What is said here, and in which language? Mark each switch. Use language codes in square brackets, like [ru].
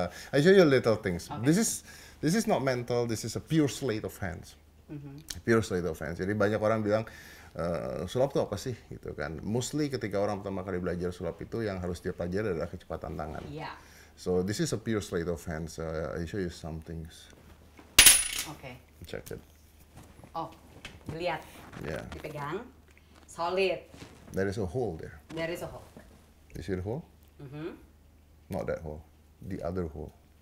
[en] I show you little things. Okay. This is not mental, this is a pure sleight of hands. Pure sleight of hands. [id] Jadi banyak orang bilang, sulap itu apa sih? Gitu kan. [en] Mostly [id] ketika orang pertama kali belajar sulap itu yang harus dia pelajari adalah kecepatan tangan. [en] Yeah. So this is a pure sleight of hands. I show you some things. Okay. Check it. [id] Oh, lihat. [en] Yeah. [id] Dipegang. Solid. [en] There is a hole there. There is a hole. You see the hole? Mm-hmm. Not that hole. The other hole.